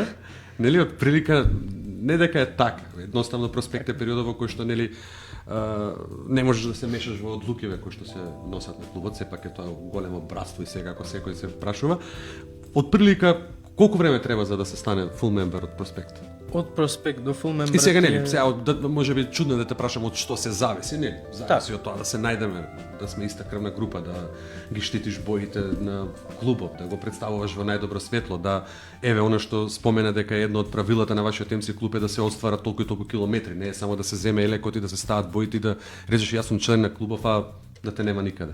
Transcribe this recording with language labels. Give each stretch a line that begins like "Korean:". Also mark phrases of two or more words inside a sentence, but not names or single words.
Macedonian: Нели од прилика не дека е така, едноставно проспект е периодот во кој што нели не можеш да се мешаш во одлукиве кои што се носат на клубот, сепак е тоа големо братство и сега ако секој се прашува. Од прилика Колку време треба за да се стане
English: full member
Macedonian: од Проспект? Од Проспект до
English: Full Member.
Macedonian: И сега нели, сега може би чудно да те прашам од што се зависи, нели? Зависи од тоа да се најдеме, да сме иста крвна група, да ги штитиш боите на клубот, да го представуваш во најдобро светло, да еве она што спомена дека едно од правилата на вашиот МС клуб е да се оствара толку и толку километри, не е само да се земе елекот и да се стават боите и да речеш јас сум член на клубов, а да те нема никаде.